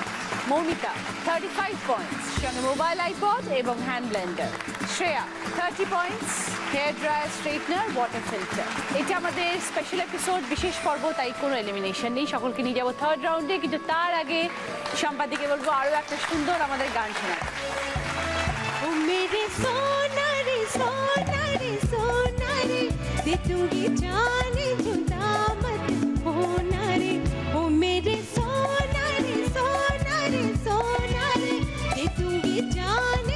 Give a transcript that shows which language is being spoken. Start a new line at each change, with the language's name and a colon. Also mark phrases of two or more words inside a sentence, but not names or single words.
Bangla: মৌমিতা 35 পয়েন্টস, সঙ্গে
English: mobile iPod
Bangla: এবং
English: hand blender.
Bangla: শ্রেয়া 30 পয়েন্টস,
English: hair dryer, straightener, water filter.
Bangla: এটা আমাদের
English: special episode,
Bangla: বিশেষ পর্ব, তাই কোনো এলিমিনেশন নেই। সকলকে নিয়ে যাবো
English: third round,
Bangla: কিন্তু তার আগে সম্পাদিকে বলবো আরও একটা সুন্দর আমাদের গান শোনায়।
Hindi: ओ मेरे सोना रे सोना रे सोना रे, दे दूंगी जाने जुदा मत होना रे, ओ मेरे सोना रे सोना रे सोना रे, दे दूंगी जाने